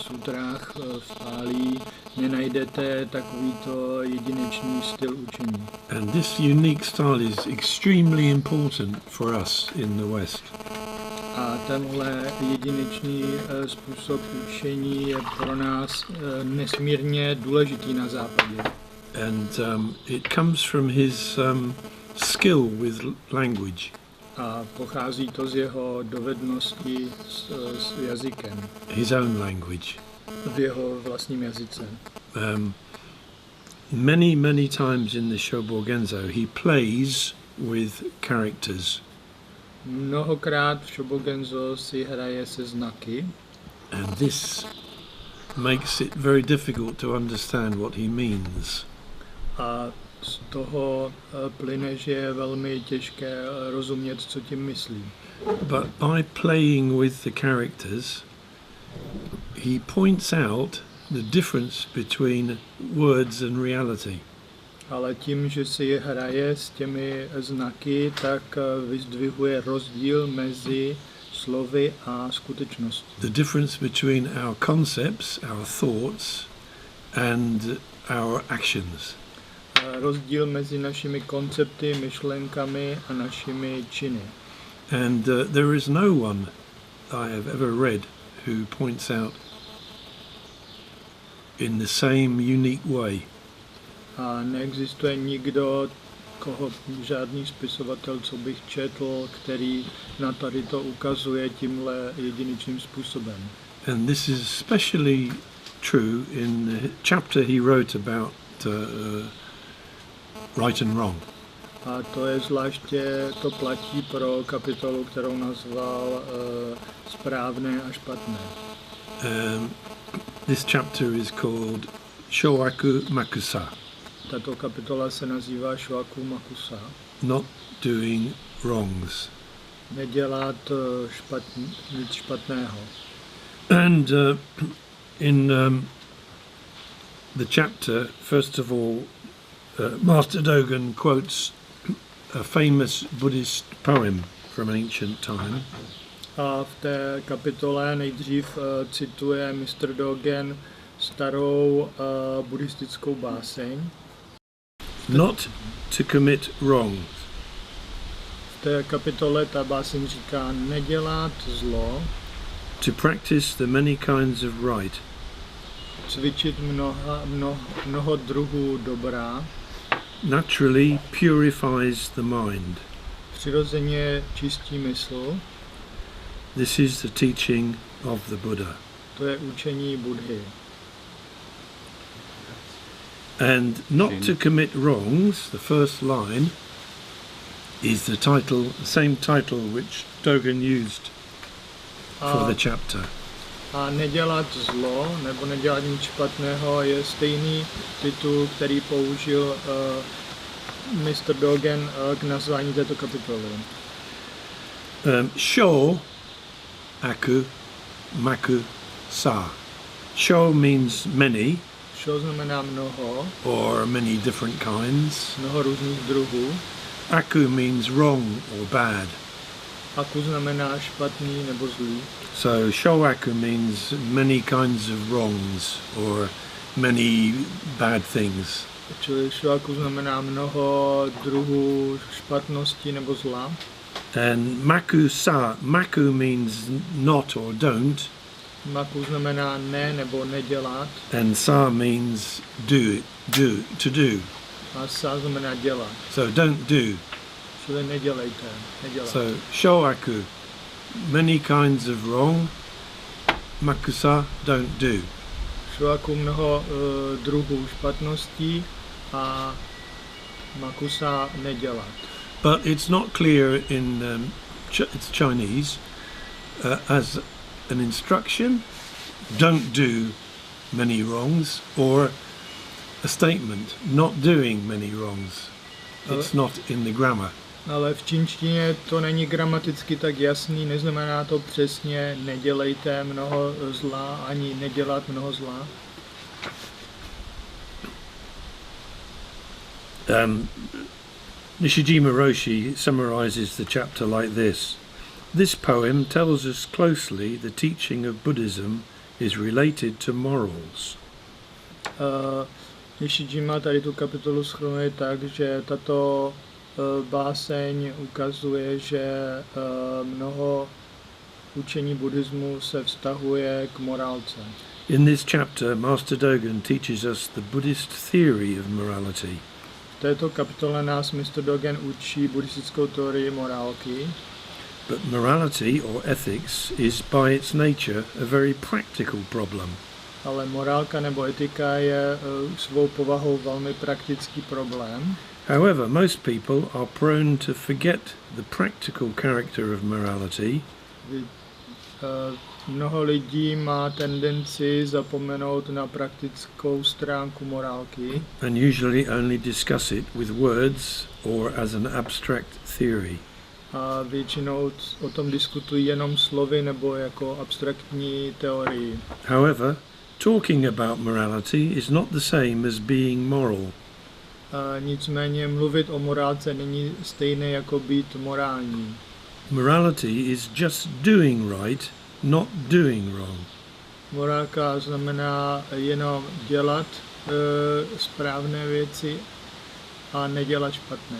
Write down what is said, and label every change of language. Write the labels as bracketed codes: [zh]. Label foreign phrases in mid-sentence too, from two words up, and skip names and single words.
[cs] sutrách v Pálí nenajdete takovýto jedinečný styl učení. [en] And this unique style is extremely important for us in the West. [cs] A tenhle jedinečný způsob učení je pro nás nesmírně důležitý na západě. [en] And it comes from his skill with language. [cs] A pochází to z jeho dovednosti s jazykem. [en] His own language. [cs] V jeho vlastním jazyce. [en] Many times in the Shobogenzo he plays with characters. [cs] Mnohokrát v Shobogenzo si hraje se znaky. [en] And this makes it very difficult to understand what he means. [cs] A z toho plyne, že je velmi těžké rozumět, co tím myslí. [en] But by playing with the characters, he points out the difference between words and reality. [cs] Ale tím, že si hraje s těmi znaky, tak vyzdvihuje rozdíl mezi slovy a skutečností. [en] The difference between our concepts, our thoughts, and our actions. [cs] Rozdíl mezi našimi koncepty, myšlenkami a našimi činy. [en] And there is no one I have ever read who points out in the same unique way. [cs] A neexistuje nikdo, žádný spisovatel, co bych četl, který na tady to ukazuje tímhle jedinečným způsobem. [en] And this is especially true in the chapter he wrote about right and wrong. [cs] A to platí pro kapitolu, kterou nazval správné a špatné. [en] This chapter is called Showaku Makusa. [cs] Tato kapitola se nazývá Showaku Makusa. [en] Not doing wrongs. [cs] Nedělat nic špatného. [en] And in the chapter, first of all, Master Dogen quotes a famous Buddhist poem from ancient time. [cs] A v té kapitole nejdřív cituje Mr. Dogen starou buddhistickou báseň. [en] Not to commit wrongs. [cs] V té kapitole ta báseň říká nedělat zlo. [en] To practice the many kinds of right. [cs] Cvičit mnoho druhů dobra. [en] Naturally purifies the mind. [cs] Přirozeně čistí mysl. [en] This is the teaching of the Buddha. [cs] To je učení Buddhy. [en] And not to commit wrongs, the first line, is the same title which Dogen used for the chapter. [cs] A nedělat zlo, nebo nedělat nic špatného, je stejný titul, který použil Mr. Dogen k nazvání této kapitoly. [en] Sho aku maku sa. Sho means many. [cs] Sho znamená mnoho. [en] Or many different kinds. [cs] Mnoho různých druhů. [en] Aku means wrong or bad. [cs] Aku znamená špatný nebo zlý. [en] So showaku means many kinds of wrongs or many bad things. [cs] Čili showaku znamená mnoho druhů špatnosti nebo zla. [en] And maku means not or don't. [cs] Maku znamená ne nebo nedělat. [en] And sa means to do. [cs] A sa znamená dělat. [en] So don't do. [cs] Čili nedělejte. [en] So showaku, many kinds of wrong. Makusa, don't do. [cs] Showaku mnoho druhů špatností a makusa nedělat. [en] But it's not clear in it's Chinese as an instruction, don't do many wrongs, or a statement, not doing many wrongs. It's not in the grammar. [cs] Ale v čínštině to není gramaticky tak jasný, neznamená to přesně nedělejte mnoho zla, ani nedělat mnoho zla. [en] Nishijima Roshi summarizes the chapter like this. This poem tells us closely the teaching of Buddhism is related to morals. [cs] Nishijima tady tu kapitolu shrnuje tak, že tato báseň ukazuje, že mnoho učení buddhismu se vztahuje k morálce. [en] In this chapter, Master Dogen teaches us the Buddhist theory of morality. [cs] V této kapitole nás Mr. Dogen učí buddhistickou teorii morálky. [en] But morality or ethics is by its nature a very practical problem. [cs] Ale morálka nebo etika je svou povahou velmi praktický problém. [en] However, most people are prone to forget the practical character of morality. [cs] Mnoho lidí má tendenci zapomenout na praktickou stránku morálky. [en] And usually only discuss it with words or as an abstract theory. [cs] A většinou o tom diskutují jenom slovy nebo jako abstraktní teorii. [en] However, talking about morality is not the same as being moral. [cs] Nicméně mluvit o morálce není stejné jako být morální. [en] Morality is just doing right, not doing wrong. [cs] Morálka znamená jenom dělat správné věci a nedělat špatné.